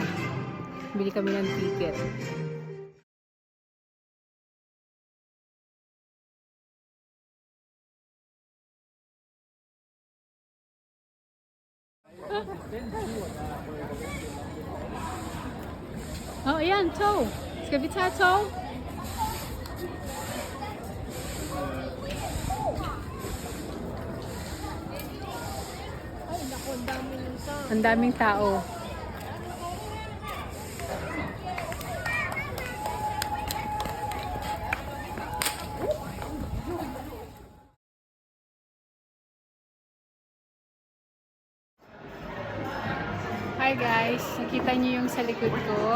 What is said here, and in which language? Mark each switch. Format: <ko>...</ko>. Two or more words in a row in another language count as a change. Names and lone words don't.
<tl>Bili kami ng ticket. Oh, ayan, tow.</tl> <sv>Ska vi ta tow?</sv> <tl>Ay, naku, ang dami ng tao. Ang daming tao. Hi guys, nakita niyo yung sa likod ko.</tl>